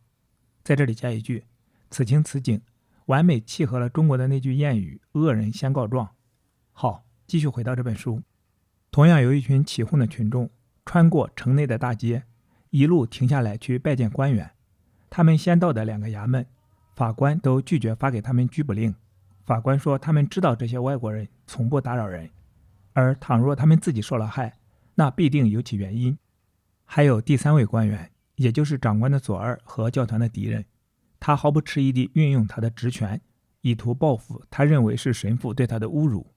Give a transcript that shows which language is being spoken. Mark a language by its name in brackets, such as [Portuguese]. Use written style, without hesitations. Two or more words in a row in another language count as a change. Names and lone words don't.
[Chinese] 在這裡加一句，此情此景完美契合了中國的那句諺語，惡人先告狀。好，繼續回到這本書。同樣有一群起哄的群眾穿過城內的大街，一路停下來去拜見官員。他們先到的2個衙門，法官都拒絕發給他们拘捕令。法官說他們知道這些外國人從不打擾人，而倘若他們自己受了害，那必定有其原因。還有第3位官員，也就是長官的左二和教團的敵人，他毫不遲疑地運用他的職權，以圖報復他認為是神父對他的侮辱。